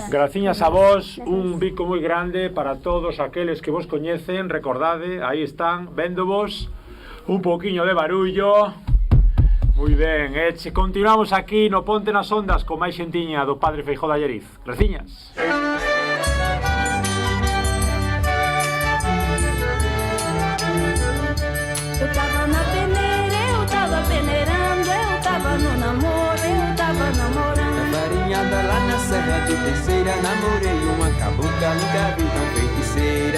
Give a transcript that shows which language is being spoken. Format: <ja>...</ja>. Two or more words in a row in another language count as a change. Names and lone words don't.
<gl>Graciñas a vos, un bico moi grande para todos aqueles que vos coñecen, recordade, aí están, véndovos, un poquinho de barullo. Moi ben, continuamos aquí no Ponte nas Ondas con máis xentiña do Padre Feijóo de Allariz. Graciñas.</gl> <pt>Eu tava na peneira, eu tava peneirando, eu tava no namoro, eu tava namorando. Farinhada lá na Serra de Terceira, namorei uma cabocla, nunca vi tão feiticeira.</pt>